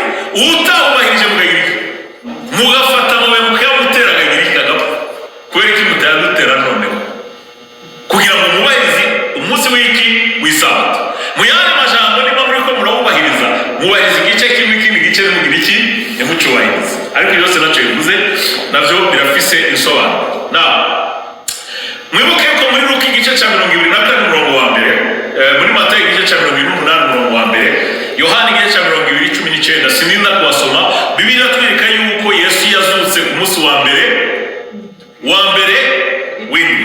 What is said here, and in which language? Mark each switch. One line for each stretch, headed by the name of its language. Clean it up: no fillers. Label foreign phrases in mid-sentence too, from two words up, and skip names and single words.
Rundi: Utawubahirije mugahirika mugafata amabuye mukayamutera agahirika agapfa. Kubera iki mutayadutera noneho? Kugira ngo mubahirize umunsi w'iki w'isabato. Mu yandi majambo niba muri ko murawubahiriza, mubahiriza igice kimwe, ikindi gice mugira iki ntimucyubahirize. Ariko byose nacyo bivuze navyo birafise insobanuro. Na mwibuke ko muri Luka igice cya 24 umurongo wa mbere, muri Matayo igice cya 28 umurongo wa mbere, Yohana igice cya 20:19, sininda kubasoma. Bibiliya twereka yuko Yesu yazutse ku munsi wa mbere w'indwi.